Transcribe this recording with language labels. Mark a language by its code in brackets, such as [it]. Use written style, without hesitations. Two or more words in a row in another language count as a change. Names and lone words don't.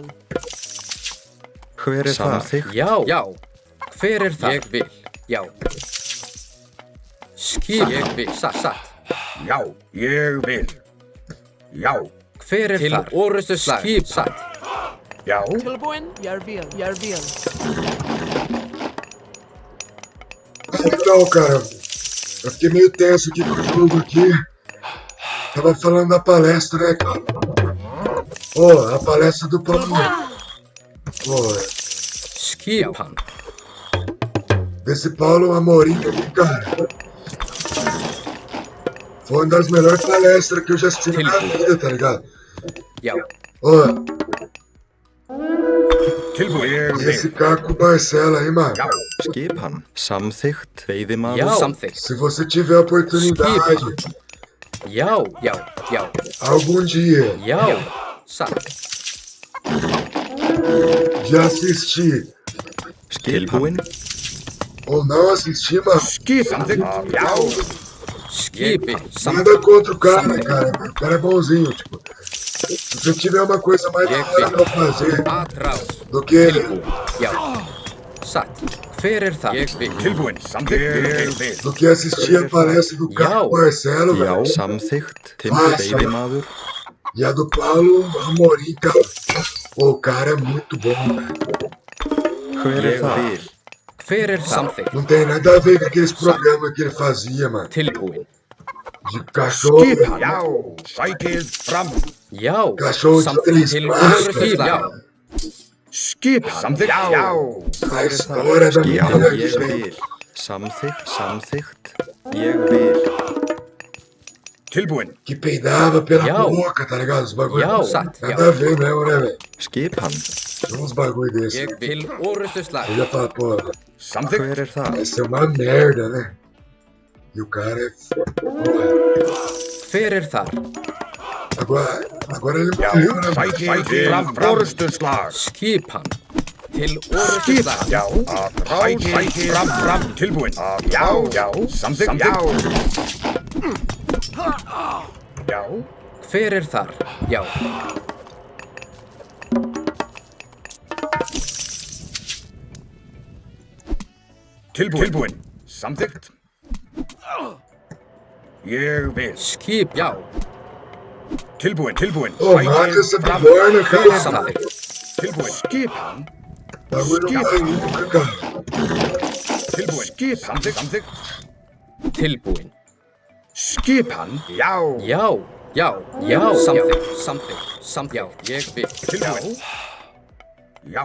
[is] Hver þar? Samþykkt. Já. Já. Hver þar? Ég vil. Já. Skip. Ég vil. Satt. Satt. Já, ég vil. Já. Hver þar? Til orustu slag. Skip. Satt. Já. Tilbúin. Ég vil. Ég vil. [pt] então, cara, eu fiquei meio tenso aqui com o jogo aqui. Tava falando da palestra, né, cara? Pô, a palestra do Paulo. Pô, [is] Skipan. [pt] desse Paulo Amorim ali, cara. Foi uma das melhores palestras que eu já assisti na minha vida, tá ligado? [is] Já. [pt] Ó, [is] Tilbúin. Ég [pt] e [is] vil. [pt] esse Carco Barcelo aí, mano. [is] Já. Skipan. Samþykkt. Veiðimaður? Já. Samþykkt. [pt] Se você tiver a oportunidade, [is] Já. Já. Já. [pt] algum dia, [is] Já. Satt. [pt] de assistir [is] Tilbúin? [pt] ou não assistir, mano, [is] Skipan. Samþykkt. Já. Skip. Samt. [pt] nada contra o cara, cara. O cara é bonzinho, tipo. Se você tiver uma coisa mais da hora pra fazer Atrás. do que [is] Já. Satt. Hver þar? Ég vil. Tilbúin. Samþykkt. Ég vil. [pt] assistir a palestra do Carco Barcelo, [is] Já. [pt] velho. [is] Samþykkt. Timur veiðimaður? [pt] E a do Paulo Amorim, cara. Pô, o cara é muito bom, velho. [is] Hver þar? Hver þar? Samþykkt. [pt] Não tem nada a ver com aqueles programas que ele fazia, mano. [is] Tilbúin. [pt] De cachorro. [is] Skipan. Já. Sækið fram. Já. [pt] Cachorro de [is] Samþykkt. [pt] três [is] Til [pt] passos. [is] orustu slag. Já. Skipan. Samþykkt. Já. [pt] A história da minha [is] Já. [pt] vida. [is] Ég vil. Samþykkt. Samþykkt. Ég vil. Tilbúin. [pt] Que peidava pela [is] Já. [pt] boca, tá ligado? Os bagulho. [is] Já. Satt. Já. [pt] Nada a ver mesmo, né, velho? [is] Skipan. [pt] Tem uns bagulho desse. [is] Ég vil. Til orustu slag. [pt] Eu já falo, pô, [is] Samþykkt. Hver þar? [pt] vai ser uma merda, né? E o cara é. Porra. [is] Hver þar? [pt] Agora ele [is] Já. [pt] morreu, né? mano? [is] Sækið fram. Orustu slag. Skipan. Til orustu slag. Já. Sækið fram. Tilbúin. Já. Já. Samþykkt. Já. Já. Hver þar? Já. Tilbúin. Samþykkt. Ég vil. Skip. Já. Tilbúin. [pt] Ô, mata essa bigorna, cara. [is] Samþykkt. Tilbúin. Skipan. Það voru glugga. Tilbúin. Skipan. Samþykkt. Tilbúin. Skipan. Já. Já. Já. Já. Samþykkt. Já. Ég vil. Tilbúin. Já.